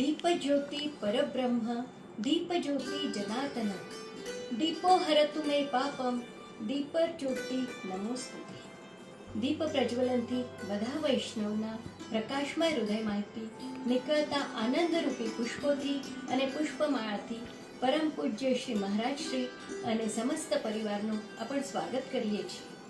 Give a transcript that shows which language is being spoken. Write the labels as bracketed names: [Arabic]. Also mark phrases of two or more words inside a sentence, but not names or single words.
[Sanskrit] ज्योति परब्रह्म दीप ज्योति जनार्दन दीपो हरतु मे पापम दीपर ज्योति नमोस्तुते. [Gujarati] દીપ પ્રજ્વલનથી બધા વૈષ્ણવના પ્રકાશમય હૃદયમાંથી નીકળતા આનંદરૂપી પુષ્પોથી અને પુષ્પમાળાથી પરમ પૂજ્ય શ્રી મહારાજ શ્રી અને સમસ્ત પરિવારનું આપણે સ્વાગત કરીએ છીએ.